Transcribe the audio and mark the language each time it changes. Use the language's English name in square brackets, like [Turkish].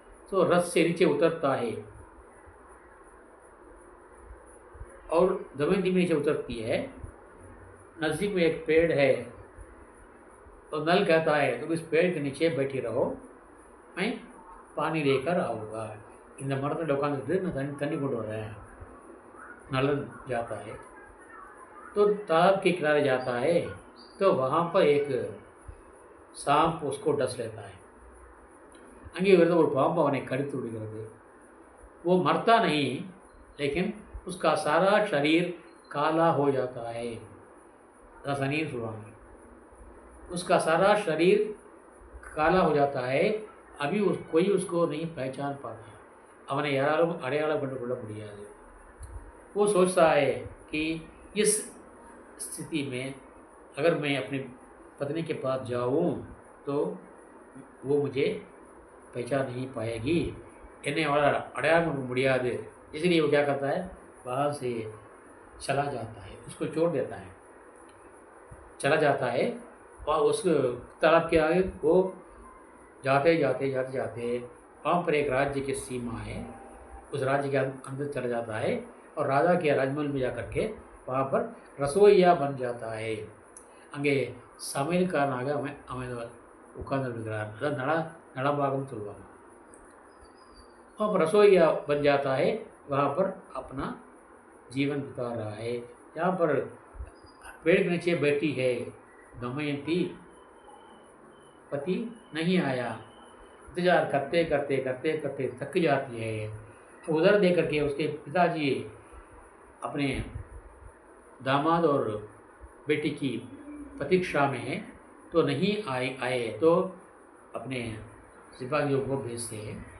[Hindi] तो रथ से नीचे उतरता है और दमयंती भी नीचे उतरती है। नज़दीक में एक पेड़ है, तो नल कहता है तुम इस पेड़ के नीचे बैठी रहो, मैं पानी लेकर आऊँगा। [Tamil] இந்த மரத்தில் உட்காந்துட்டு நான் தண்ணி கொண்டு வரேன்। [Hindi] नलन जाता है तो तालाब के किनारे जाता है, तो वहाँ पर एक सांप उसको डस लेता है। [Tamil] அங்கே இருந்த ஒரு பாம்பு அவனை கடித்து விடுகிறது। [Hindi] वो मरता नहीं, लेकिन उसका सारा शरीर काला हो जाता है। रसनीर सुनामी, उसका सारा शरीर काला हो जाता है। अभी कोई उसको नहीं पहचान पाता, [Tamil] அவனை யாராலும் அடையாளம் கண்டு கொள்ள முடியாது। [Hindi] वो सोचता है कि इस स्थिति में अगर मैं अपनी पत्नी के पास जाऊं तो वो मुझे पहचान नहीं पाएगी, [Tamil] என்னை அவளால் அடையாளம் பண்ண முடியாது। [Hindi] इसलिए वो क्या करता है, वहाँ से चला जाता है, उसको छोड़ देता है, चला जाता है। और उस तालाब के आगे वो जाते जाते वहाँ पर एक राज्य की सीमा है, उस राज्य के अंदर चला जाता है और राजा के राजमहल में जाकर के वहाँ पर रसोईया बन जाता है। [Tamil] அங்கே சமையல்காரனாக அவன் உட்கார்ந்து இருக்கிறார், அதாவது நலபாகம் சொல்லுவாங்க। [Hindi] वहाँ पर रसोईया बन जाता है, वहाँ पर अपना जीवन बिता रहा है। यहाँ पर पेड़ के नीचे बैठी है दमयंती, पति नहीं आया। इंतजार करते करते थक जाती है। उधर देख करके उसके पिताजी अपने दामाद और बेटी की प्रतीक्षा में हैं, तो नहीं आए तो अपने सिपाहियों को भेजते हैं।